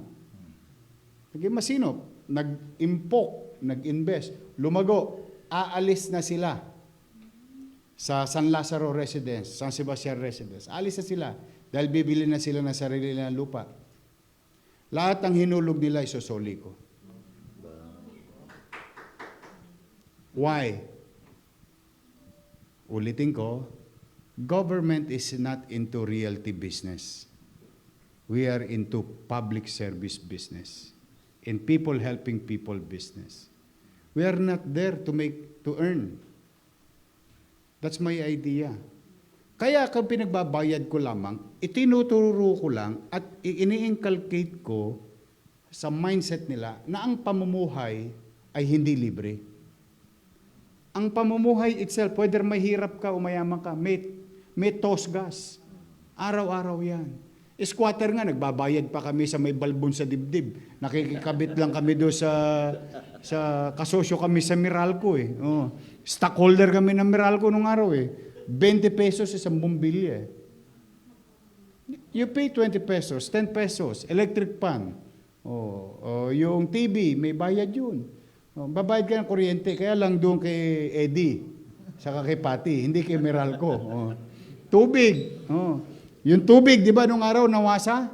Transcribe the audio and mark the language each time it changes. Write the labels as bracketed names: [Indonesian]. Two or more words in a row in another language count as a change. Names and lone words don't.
[Filipino] Naging masinop, nag-impok, nag-invest, lumago, aalis na sila sa San Lazaro Residence, San Sebastian Residence. Aalis na sila dahil bibili na sila ng sarili na lupa. Lahat ng hinulog nila isosoli ko. Why? Ulitin ko, [English] government is not into realty business. We are into public service business. In people helping people business. We are not there to earn. That's my idea. [Filipino] Kaya kung pinagbabayad ko lamang, itinuturo ko lang at ini-inculcate ko sa mindset nila na ang pamumuhay ay hindi libre. Ang pamumuhay [English] itself, whether [Filipino] mahirap ka o mayaman ka, may tosgas. Araw-araw yan. Squatter nga, nagbabayad pa kami sa may balbon sa dibdib. Nakikikabit lang kami doon sa kasosyo kami sa Meralco eh. Stockholder kami ng Meralco nung araw eh. [English] 20 pesos [Filipino] isang bumbilya eh. [English] You pay 20 pesos, 10 pesos, electric pan. [Filipino] Yung TV, may bayad yun. Babayad ka ng kuryente, kaya lang doon kay Eddie, saka kay Patty, hindi kay Meralco. Tubig. Yung tubig, di ba, nung araw nawasa?